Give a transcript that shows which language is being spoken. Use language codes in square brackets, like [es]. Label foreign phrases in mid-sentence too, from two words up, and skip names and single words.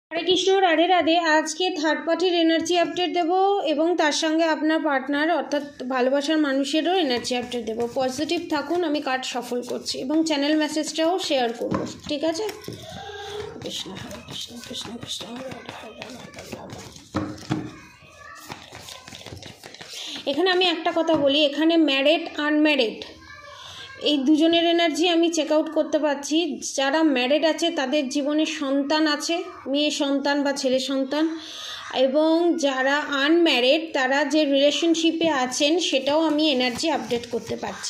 [bn] হরে কৃষ্ণ রাধে রাধে। আজ কে [en] third partyr energy update [bn] দেব এবং তার সঙ্গে আপনার পার্টনার অর্থাৎ ভালোবাসার মানুষেরও [en] energy update [bn] দেব। পজিটিভ থাকুন, আমি কার্ড সফল করছি এবং চ্যানেল মেসেজটাও শেয়ার করব। ঠিক আছে। কৃষ্ণ হরে কৃষ্ণ কৃষ্ণ কৃষ্ণ হরে হরে। এখানে আমি একটা কথা বলি, এখানে [en] married unmarried [bn] এই দুজনের এনার্জি আমি [en] check out [bn] করতে পারছি। যারা ম্যারিড আছে তাদের জীবনে সন্তান আছে, মেয়ে সন্তান বা ছেলে সন্তান, এবং যারা আনম্যারিড তারা যে রিলেশনশিপে আছেন সেটাও আমি [en] energy update [bn] করতে পারছি।